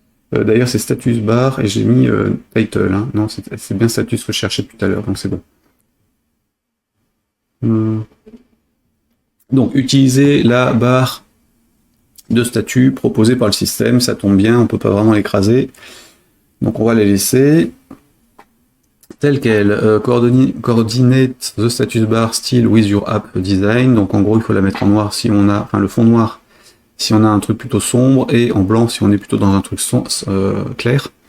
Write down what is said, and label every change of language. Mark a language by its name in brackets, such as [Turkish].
[French] D'ailleurs, c'est status bar, et j'ai mis title, hein. Non, c'est bien status que je cherchais tout à l'heure, donc c'est bon. Donc, utiliser la barre de statut proposée par le système, ça tombe bien, on peut pas vraiment l'écraser. Donc, on va les laisser telle quelle. [English] Coordinate the status bar still with your app design. [French] Donc, en gros, il faut la mettre en noir si on a, enfin, le fond noir si on a un truc plutôt sombre, et en blanc si on est plutôt dans un truc clair.